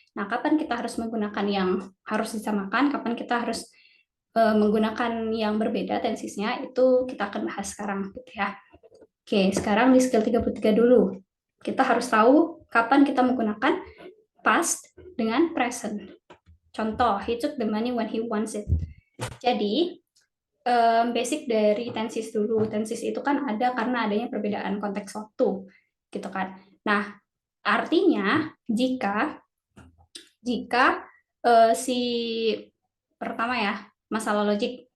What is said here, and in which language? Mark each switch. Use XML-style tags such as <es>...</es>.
<id>Nah, kapan kita harus menggunakan yang harus disamakan, kapan kita harus menggunakan yang berbeda tensisnya, itu kita akan bahas sekarang gitu ya. Oke, sekarang di skill 33 dulu. Kita harus tahu kapan kita menggunakan past dengan present.</id> <en>Contoh, he took the money when he wants it.</en> <id>Jadi, basic dari tensis dulu. Tensis itu kan ada karena adanya perbedaan konteks waktu, gitu kan. Nah, artinya jika si pertama ya, masalah logik.</id>